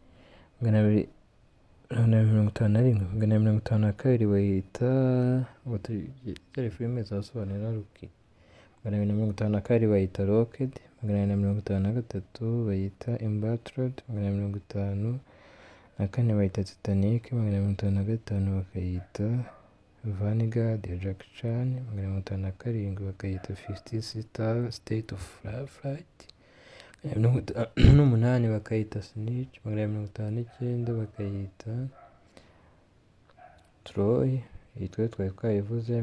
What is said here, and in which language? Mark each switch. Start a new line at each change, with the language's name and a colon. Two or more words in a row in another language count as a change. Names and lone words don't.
Kinyarwanda: 251, 252 bayita ngo turi filime zasobanura ruki. 252 bayita Rocked, 253 bayita Embattled, 254 bayita Titanic, 255 bakayita Vanguard ya Jackie Chan, 257 bakayita 50 State of Flight, 8 bakayita Snitch, 259 bakayita Troy, iyi twari twayivuze.